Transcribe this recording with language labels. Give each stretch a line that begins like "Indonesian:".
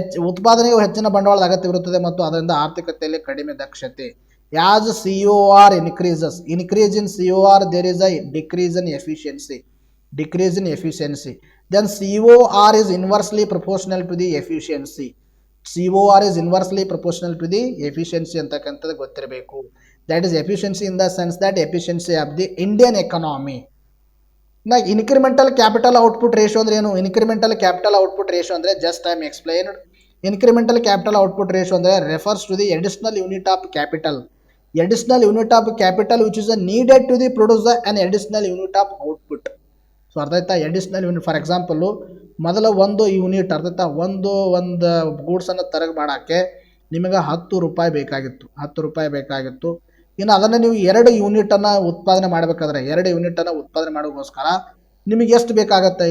Kannada: ಉತ್ಪಾದನೆಯು ಹೆಚ್ಚಿನ ಬಂಡವಾಳದ ಅಗತ್ಯವಿರುತ್ತದೆ ಮತ್ತು ಅದರಿಂದ ಆರ್ಥಿಕತೆಯಲ್ಲಿ ಕಡಿಮೆ ದಕ್ಷತೆ.
English: As COR increases, increase in COR, there is a decrease in efficiency. Decrease in efficiency. Then COR is inversely proportional to the efficiency. COR is inversely proportional to the efficiency
Kannada: ಅಂತಕ್ಕಂಥದ್ದು ಗೊತ್ತಿರಬೇಕು.
English: That is efficiency in the sense that efficiency of the Indian economy. Now incremental capital output ratio
Kannada: ಅಂದ್ರೆ ಏನು?
English: Incremental capital output ratio ಅಂದ್ರೆ just I am explained. Incremental capital output ratio ಅಂದ್ರೆ refers to the additional unit of capital. Additional unit of capital which is needed to the produce an additional unit of output.
Kannada: So ಅರ್ಥ ಆಯ್ತಾ?
English: additional unit for example
Kannada: ಮೊದಲ ಒಂದು unit ಅರ್ಥ ಆಯ್ತಾ, ಒಂದು ಗೂಡ್ಸನ್ನು ತರಗ ಮಾಡೋಕ್ಕೆ ನಿಮಗೆ 10 ರೂಪಾಯಿ ಬೇಕಾಗಿತ್ತು, 10 ರೂಪಾಯಿ ಬೇಕಾಗಿತ್ತು. ಇನ್ನು ಅದನ್ನು ನೀವು 2 ಯೂನಿಟನ್ನು ಉತ್ಪಾದನೆ ಮಾಡಬೇಕಾದ್ರೆ 2 ಯೂನಿಟನ್ನು ಉತ್ಪಾದನೆ ಮಾಡೋಕ್ಕೋಸ್ಕರ ನಿಮಗೆ ಎಷ್ಟು ಬೇಕಾಗುತ್ತೆ?